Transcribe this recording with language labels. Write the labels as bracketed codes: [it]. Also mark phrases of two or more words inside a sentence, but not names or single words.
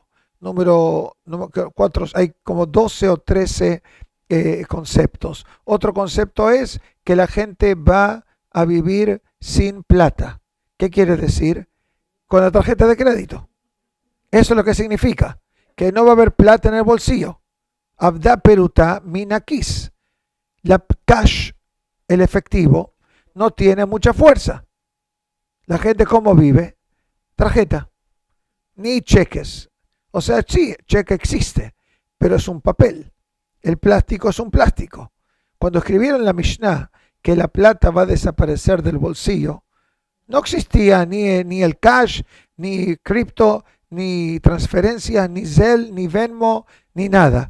[es] Número 4, hay como 12 o 13 conceptos. Otro concepto es que la gente va a vivir sin plata. ¿Qué quiere decir? Con la tarjeta de crédito. Eso es lo que significa. Que no va a haber plata en el bolsillo. [he] Abda peruta minakis. [es] La cash, el efectivo, no tiene mucha fuerza. La gente, ¿cómo vive? Tarjeta. Ni cheques. O sea, sí, cheque existe, pero es un papel. El plástico es un plástico. Cuando escribieron la Mishnah que la plata va a desaparecer del bolsillo, no existía ni el cash, ni cripto, ni transferencias, ni Zelle, ni Venmo, ni nada.